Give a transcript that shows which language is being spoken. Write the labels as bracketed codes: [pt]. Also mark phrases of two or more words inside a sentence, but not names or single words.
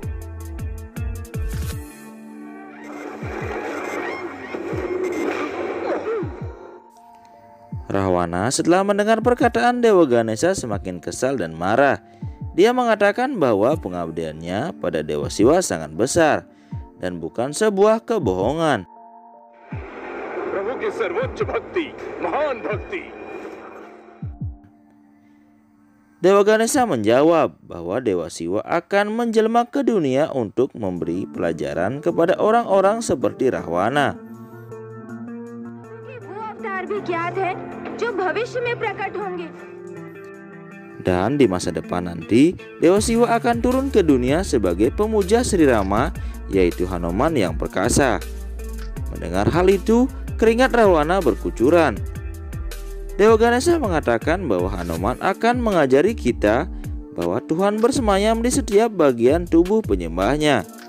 [id] Rahwana setelah mendengar perkataan Dewa Ganesha semakin kesal dan marah. Dia mengatakan bahwa pengabdiannya pada Dewa Siwa sangat besar dan bukan sebuah kebohongan. [hi] प्रभु की सर्वोच्च भक्ति, महान भक्ति. [id] Dewa Ganesha menjawab bahwa Dewa Siwa akan menjelma ke dunia untuk memberi pelajaran kepada orang-orang seperti Rahwana. [hi] वो अवतार भी ज्ञात है जो भविष्य में प्रकट होंगे. [id] Dan di masa depan nanti, Dewa Siwa akan turun ke dunia sebagai pemuja Sri Rama, yaitu Hanuman yang perkasa. Mendengar hal itu, keringat Rahwana berkucuran. Dewa Ganesha mengatakan bahwa Hanuman akan mengajari kita bahwa Tuhan bersemayam di setiap bagian tubuh penyembahnya.